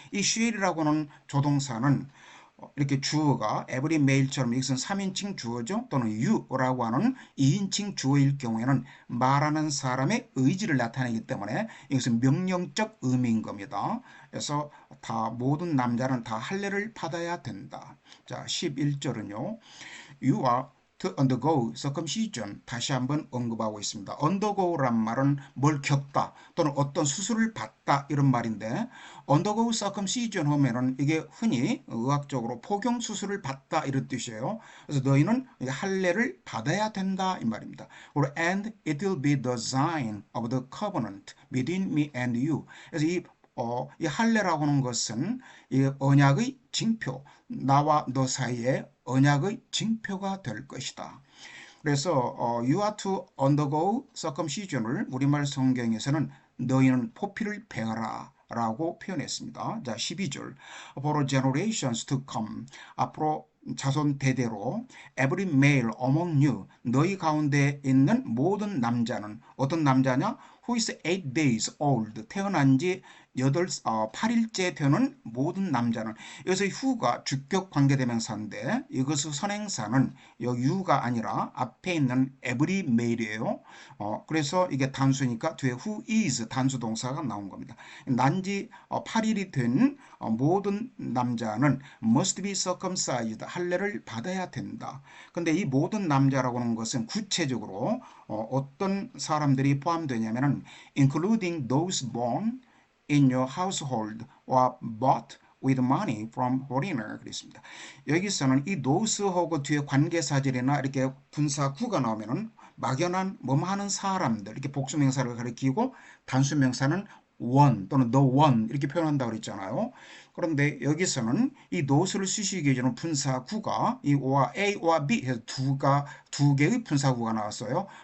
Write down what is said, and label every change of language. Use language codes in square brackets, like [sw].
[ko] 이 shall이라고 하는 조동사는 이렇게 주어가 every male처럼 이것은 3인칭 주어죠. 또는 you라고 하는 2인칭 주어일 경우에는 말하는 사람의 의지를 나타내기 때문에 이것은 명령적 의미인 겁니다. 그래서 다 모든 남자는 다 할례를 받아야 된다. 자, 11절은요. [en] You are to undergo circumcision [ko] 다시 한번 언급하고 있습니다. undergo란 말은 뭘 겪다 또는 어떤 수술을 받다 이런 말인데 [en] undergo circumcision [ko] 하면은 이게 흔히 의학적으로 포경 수술을 받다 이런 뜻이에요. 그래서 너희는 할례를 받아야 된다 이 말입니다. 그리고 [en] and it will be the sign of the covenant between me and you. [ko] 그래서 이 할례라고 하는 것은 이 언약의 징표, 나와 너 사이에 언약의 징표가 될 것이다. 그래서 [en] you are to undergo circumcision [ko] 을 우리말 성경에서는 너희는 포피를 베어라 라고 표현했습니다. 자, 12절 [en] For generations to come [ko] 앞으로 자손 대대로 [en] every male among you [ko] 너희 가운데 있는 모든 남자는 어떤 남자냐? [en] Who is 8 days old [ko] 태어난 지 8일째 되는 모든 남자는 여기서 who가 주격 관계대명사인데 이것의 선행사는 you가 아니라 앞에 있는 every male이에요. 그래서 이게 단수니까 뒤에 who is 단수 동사가 나온 겁니다. 난지 8일이 된 모든 남자는 [en] must be circumcised [ko] 할례를 받아야 된다. 근데 이 모든 남자라고 하는 것은 구체적으로 어떤 사람들이 포함되냐면은 [en] including those born in your household or bought with money from foreigner [ko] 그랬습니다. 여기서는 이 thos하고 뒤에 관계사절이나 이렇게 분사구가 나오면은 막연한 뭐뭐 하는 사람들 이렇게 복수명사를 가리키고 단수명사는 one 또는 the one 이렇게 표현한다고 그랬잖아요. 그런데 여기서는 이 note를 쓰시기 위해서는 분사구가 이 A와 B 해서 두 개의 분사구가 나왔어요.